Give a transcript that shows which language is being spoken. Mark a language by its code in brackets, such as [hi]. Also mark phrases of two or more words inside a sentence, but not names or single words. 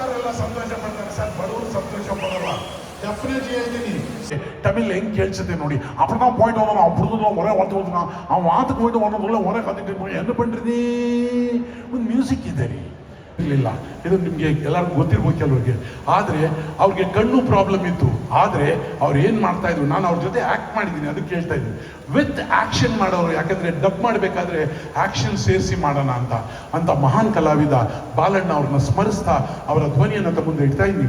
[kn] ಸಂತೋಷ ಪಡ್ತಾರೆ ಸರ್, ಬಡವರು ಸಂತೋಷ ಪಡಲ್ಲ. ಡೆಫಿನೆಟ್ಲಿ ಹೇಳ್ತೀನಿ, ತಮಿಳ್ ಹೆಂಗ್ ಕೇಳಿಸುತ್ತೆ ನೋಡಿ. [ta] அப்படிதான் போயிட்டு வந்தோம், அப்படிதான் ஒரே வார்த்தை வந்துங்க, அவன் வாத்துக்கு போயிட்டு வந்ததுள்ள ஒரே கத்திட்டு என்ன பண்றது. [kn] ಒಂದು ಮ್ಯೂಸಿಕ್ ಇದೆ ರೀ, ಇರಲಿಲ್ಲ. ಇದು ನಿಮಗೆ ಎಲ್ಲರಿಗೂ ಗೊತ್ತಿರ್ಬೋದು ಕೆಲವರಿಗೆ. ಆದರೆ ಅವ್ರಿಗೆ ಕಣ್ಣು ಪ್ರಾಬ್ಲಮ್ ಇತ್ತು. ಆದರೆ ಅವ್ರು ಏನು ಮಾಡ್ತಾ ಇದ್ರು, ನಾನು ಅವ್ರ ಜೊತೆ ಆ್ಯಕ್ಟ್ ಮಾಡಿದ್ದೀನಿ, ಅದಕ್ಕೆ ಹೇಳ್ತಾ ಇದ್ದೀನಿ. [en] with action [kn] ಮಾಡೋರು, ಯಾಕಂದರೆ ಡಬ್ ಮಾಡಬೇಕಾದ್ರೆ ಆ್ಯಕ್ಷನ್ ಸೇರಿಸಿ ಮಾಡೋಣ ಅಂತ ಮಹಾನ್ ಕಲಾವಿದ ಬಾಲಣ್ಣ ಅವ್ರನ್ನ ಸ್ಮರಿಸ್ತಾ ಅವರ ಧ್ವನಿಯನ್ನು ತಗೊಂಡು ಇಡ್ತಾ ಇದ್ದೀನಿ.